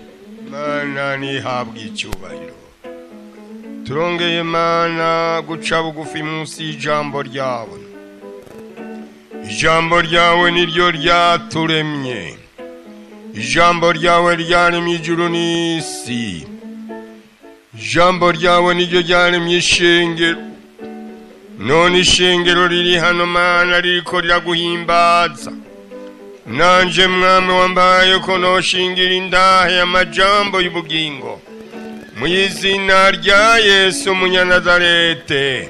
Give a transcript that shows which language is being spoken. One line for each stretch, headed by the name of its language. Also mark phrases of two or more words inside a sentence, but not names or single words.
Rundi: Mana nihabwe icyubahiro. Turongeye Mana guca bugufi munsi y'ijambo ryawe. Ijambo ryawe niryo ryaturemye. Ijambo ryawe ryaremye ijuru n'isi. Ijambo ryawe niryo ryaremye ishengero. None ishengero riri hano Mana ririko riraguhimbaza. Nanje mwami wambaye ko noshingira indahe amajambo y'ubugingo. Mu izina rya Yesu Munyanazarete.